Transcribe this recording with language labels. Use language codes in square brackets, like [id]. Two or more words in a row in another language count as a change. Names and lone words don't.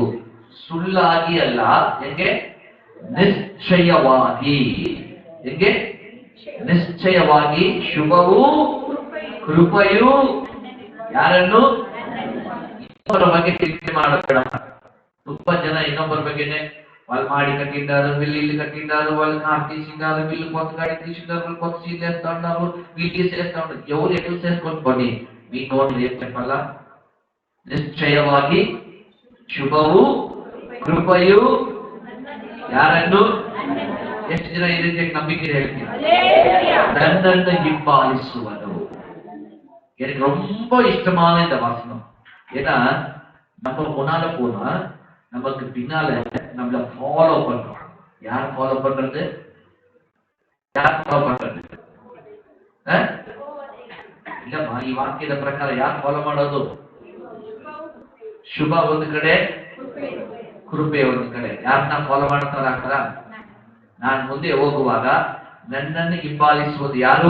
[kn] ಸುಳ್ಳಾಗಿ ಅಲ್ಲ, ಹೆಂಗೆ? ನಿಶ್ಚಯವಾಗಿ. ಹೆಂಗೆ? ನಿಶ್ಚಯವಾಗಿ ಶುಭವೂ ಕೃಪೆಯೂ ಯಾರನ್ನು? ಇನ್ನೊಬ್ಬರ ಬಗ್ಗೆ ಚಿಂತೆ ಮಾಡಬೇಡ. ತುಂಬಾ ಜನ ಇನ್ನೊಬ್ಬರ ಬಗ್ಗೆನೆ [te] వాళ్ళు మాడి కట్టిండారు, వీళ్ళు ఇల్లు కట్టిండారు, వాళ్ళు కారు తీసిండారు, వీళ్ళు కొత్త గాడి తీసిండారు, వీళ్ళు కొత్త సీట్లు వేస్తా ఉన్నారు, వీళ్ళు తీసేస్తా ఉన్నారు. ఎవరు ఎట్లు చేసుకొని పోనీ, మీ నోట్లు ఏం చెప్పాలా? [kn] నిశ్చయವಾಗಿ ಶುಭವು ಕೃಪೆಯು ಯಾರನ್ನು? ಎಷ್ಟು ಜನ ಈ ರೀತಿಯಾಗಿ ನಂಬಿಕೆ ಹೇಳ್ತೀನಿ? நன்னன்ன ಹಿಂಬಾಲಿಸುವನು. [ta] எனக்கு ரொம்ப இஷ்டமான இந்த வசனம். ஏன்னா நம்ம முன்னால போனா நமக்கு பின்னால நம்மள ஃபாலோ பண்றோம். யார் ஃபாலோ பண்றது? [kn] ಯಾರು ಫಾಲೋ ಮಾಡ್ತಾರೆ? ಇಲ್ಲಮ್ಮ, ಈ ವಾಕ್ಯದ ಪ್ರಕಾರ ಯಾರು ಫಾಲೋ ಮಾಡೋದು? ಶುಭ ಒಂದು ಕಡೆ, ಕೃಪೆ ಒಂದು ಕಡೆ. ಯಾರನ್ನ ಫಾಲೋ ಮಾಡ್ತಾರ? ನಾನು ಮುಂದೆ ಹೋಗುವಾಗ ನನ್ನನ್ನು ಹಿಂಬಾಲಿಸುವುದು ಯಾರು?